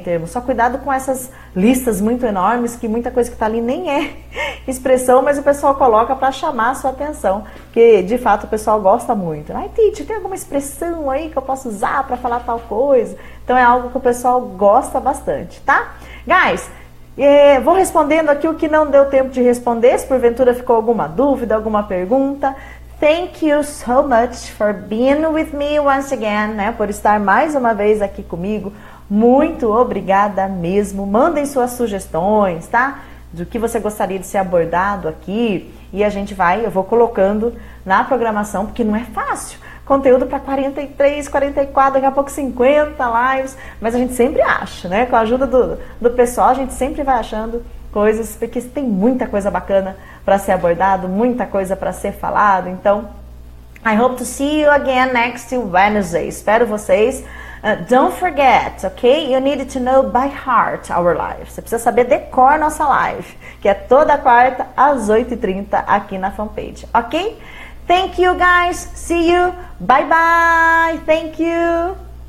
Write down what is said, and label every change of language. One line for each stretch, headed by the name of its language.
Portuguese: Em termos, só cuidado com essas listas muito enormes, que muita coisa que está ali nem é expressão, mas o pessoal coloca para chamar a sua atenção, porque de fato o pessoal gosta muito. Ai, Titi, tem alguma expressão aí que eu posso usar para falar tal coisa? Então é algo que o pessoal gosta bastante, tá? Guys, vou respondendo aqui o que não deu tempo de responder, se porventura ficou alguma dúvida, alguma pergunta.
English: Thank you so much for being with me once again, né?
Portuguese: Por estar mais uma vez aqui comigo. Muito obrigada mesmo. Mandem suas sugestões, tá? Do que você gostaria de ser abordado aqui. E eu vou colocando na programação, porque não é fácil. Conteúdo para 43, 44, daqui a pouco 50 lives. Mas a gente sempre acha, né? Com a ajuda do pessoal, a gente sempre vai achando coisas, porque tem muita coisa bacana para ser abordado, muita coisa para ser falado.
English: Então, I hope to see you again next Wednesday.
Portuguese: Espero vocês.
English: Don't forget, ok? You need to know by heart our live.
Portuguese: Você precisa saber decor nossa live, que é toda quarta às 8h30 aqui na fanpage, ok?
English: Thank you guys. See you. Bye bye. Thank you.